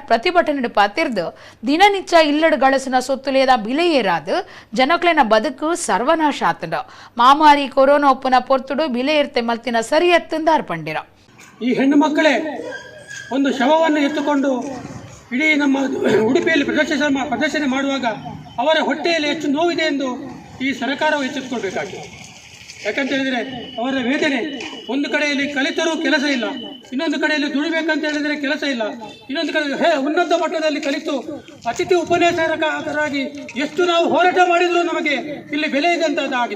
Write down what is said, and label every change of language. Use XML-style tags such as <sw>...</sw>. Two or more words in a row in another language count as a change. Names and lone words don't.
<tcy>ಪ್ರತಿಭಟನೆ ಪಾತಿರ್ದು ದಿನನಿತ್ಯ ಇಲ್ಲಡ್ ಗಳಸಿನ ಸೊತ್ತುಲೇದ ಬಿಲೆ ಏರಾದು ಜನಕ್ಲೆನ ಬದುಕು ಸರ್ವನಾಶ ಆತಂಡ. ಮಾಮಾರಿ ಕೊರೋನಾ ಒಪ್ಪನ ಪೊರ್ತುಡು ಬಿಲೆ ಏರ್ತೆ ಮಲ್ತಿನ ಸರಿ ಎತ್ತಂದಾರ್ ಪಂಡಿರ.</tcy> <kn>ಈ ಹೆಣ್ಣು ಮಕ್ಕಳೇ ಒಂದು ಶವವನ್ನು ಎತ್ತುಕೊಂಡು ಇಡೀ ನಮ್ಮ ಉಡುಪಿಯಲ್ಲಿ ಪ್ರದರ್ಶನ ಮಾಡುವಾಗ ಅವರ ಹೊಟ್ಟೆಯಲ್ಲಿ ಹೆಚ್ಚು ನೋವಿದೆ ಎಂದು ಈ ಸರ್ಕಾರವು ಎಚ್ಚೆತ್ತುಕೊಳ್ಬೇಕಾಗಿದೆ. ಯಾಕಂತ ಹೇಳಿದರೆ ಅವರ ವೇದನೆ, ಒಂದು ಕಡೆಯಲ್ಲಿ ಕಲಿತರೂ ಕೆಲಸ ಇಲ್ಲ, ಇನ್ನೊಂದು ಕಡೆಯಲ್ಲಿ ದುಡಿಬೇಕಂತ ಹೇಳಿದರೆ ಕೆಲಸ ಇಲ್ಲ, ಇನ್ನೊಂದು ಕಡೆ ಉನ್ನತ ಮಟ್ಟದಲ್ಲಿ ಕಲಿತು ಅತಿಥಿ ಉಪನ್ಯಾಸಕರಾಗಿ ಎಷ್ಟು ನಾವು ಹೋರಾಟ ಮಾಡಿದರೂ ನಮಗೆ ಇಲ್ಲಿ ಬೆಲೆ ಇದ್ದಂಥದ್ದಾಗಿದೆ.</kn>